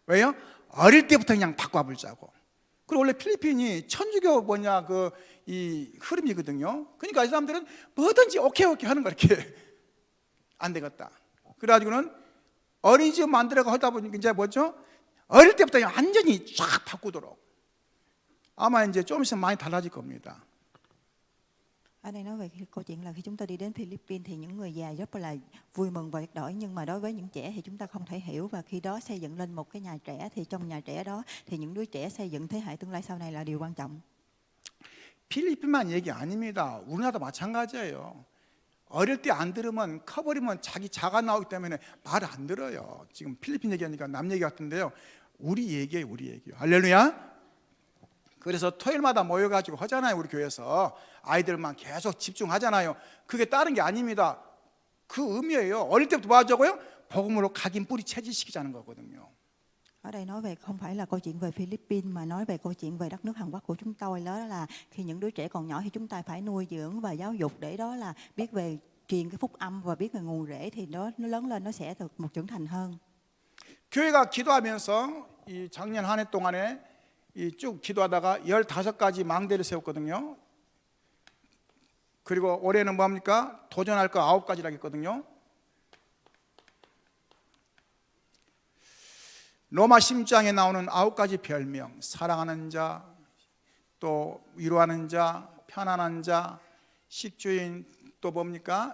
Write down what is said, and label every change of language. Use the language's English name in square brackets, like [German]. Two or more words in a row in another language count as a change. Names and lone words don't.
[Korean] 어릴 때부터 그냥 바꿔보자고. 그리고 원래 필리핀이 천주교 이 흐름이거든요. 그러니까 이 사람들은 뭐든지 오케이 하는 거 이렇게 안 되겠다. 그래가지고는 어린이집 만들어가 하다 보니까 이제 뭐죠? 어릴 때부터 완전히 쫙 바꾸도록. 아마 이제 좀 있으면 많이 달라질 겁니다. [Vietnamese] Ở đây nói về cái câu chuyện là khi chúng ta đi đến Philippines thì những người già rất là vui mừng và đổi, nhưng mà đối với những trẻ thì chúng ta không thể hiểu, và khi đó xây dựng lên một cái nhà trẻ thì trong nhà trẻ đó thì những đứa trẻ xây dựng thế hệ tương lai sau này là điều quan trọng. [Korean] 필리핀만 얘기 아닙니다. 우리나라도 마찬가지예요. 어릴 때 안 들으면 커버리면 자기 자가 나오기 때문에 말을 안 들어요. 지금 필리핀 얘기하니까 남 얘기 같은데요. 우리 얘기예요, 우리 얘기예요. 할렐루야. 그래서 토요일마다 모여가지고 하잖아요. 우리 교회에서 아이들만 계속 집중하잖아요. 그게 다른 게 아닙니다. 그 의미예요. 어릴 때부터 뭐 하자고요? 복음으로 각인 뿌리 채질시키자는 거거든요. [Vietnamese] Ở đây nói về không phải là câu chuyện về Philippines mà nói về câu chuyện về đất nước Hàn Quốc của chúng tôi, đó là khi những đứa trẻ còn nhỏ thì chúng ta phải nuôi dưỡng và giáo dục để đó là biết về truyền cái phúc âm và biết về nguồn rễ, thì nó lớn lên nó sẽ được một trưởng thành hơn. [Korean] 교회가 기도하면서 이 작년 한 해 동안에 쭉 기도하다가 15가지 망대를 세웠거든요. 그리고 올해는 뭡니까? 도전할 거 9가지라고 했거든요. 로마 16장에 나오는 9가지 별명, 사랑하는 자, 또 위로하는 자, 편안한 자, 식주인, 또 뭡니까?